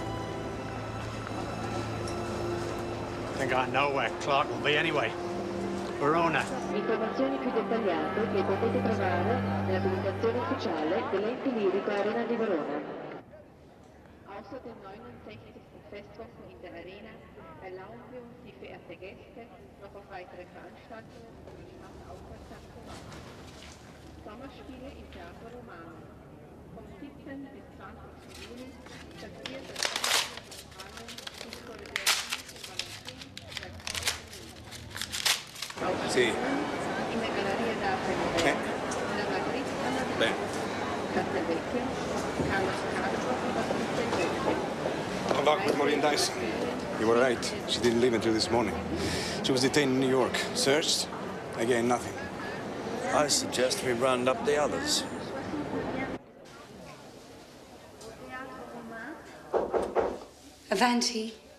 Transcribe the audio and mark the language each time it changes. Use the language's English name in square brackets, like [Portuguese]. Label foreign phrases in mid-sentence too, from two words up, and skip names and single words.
[English] I think I know where Clark will be anyway. Verona. [Italian] Informazioni più dettagliate che potete trovare nella pubblicazione ufficiale dell'ente lirico Arena di Verona. [German] Außer den 69. Festwochen in der Arena erlauben wir uns, die verehrte Gäste noch auf weitere Veranstaltungen in der Stadt aufmerksam zu machen. Sommerspiele im Theater Romano. Vom 17. bis 20. Juni passiert das [Italian] Sì. [German] in der [Italian] Galleria d'arte moderna, da Madrid a Madrid. Bene. Castelvecchio, Carlos Castro e Battista Invece. [English] Come back with Maureen Dyson. You were right. She didn't leave until this morning. She was detained in New York. Searched. Again, nothing. I suggest we round up the others. [Italian] Avanti.